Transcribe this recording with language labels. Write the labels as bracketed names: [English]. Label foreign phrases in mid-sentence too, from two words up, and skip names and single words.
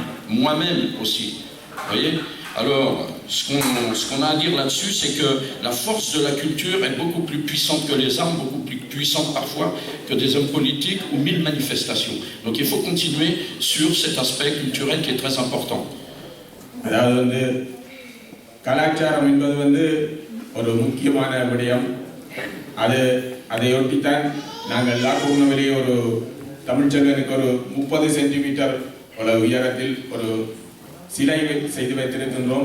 [French] Moi-même aussi. Vous voyez? Alors, ce qu'on a à dire là-dessus, c'est que la force de la culture est beaucoup plus puissante que les armes, beaucoup plus puissante parfois que des hommes politiques ou 1000 manifestations. Donc il faut continuer sur cet aspect culturel qui est très important. [Tamil] அதாவது கலாச்சாரம் என்பது ஒரு முக்கியமான விடயம். அதையொட்டித்தான் நாங்கள் லாக்கூர்னவிலே ஒரு தமிழ்ச்செல்வனுக்கு ஒரு 30 சென்டிமீட்டர் உயரத்தில் ஒரு சிலை செய்து வைத்திருக்கின்றோம்.